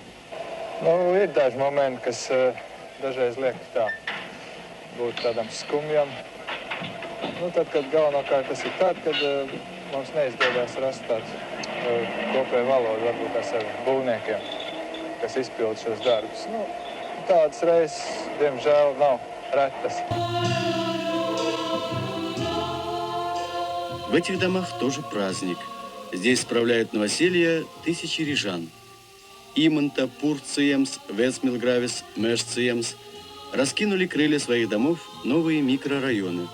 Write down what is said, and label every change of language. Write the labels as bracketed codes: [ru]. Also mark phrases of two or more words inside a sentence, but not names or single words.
[lv] Ir daži momenti, kas dažreiz liekas tā, būt tādam skumjam. Tad, kad galvenokārt tas ir tad, kad mums neizdodas rast tādu kopēju valodu, varbūt tās ar būvniekiem, kas izpild šos darbus. Tādas reizes, diemžēl, nav retas. [ru] В этих домах тоже праздник. Здесь справляют новоселье тысячи рижан. Иманта, Пурциемс, Весмилгравис, Мешциемс раскинули крылья своих домов новые микрорайоны.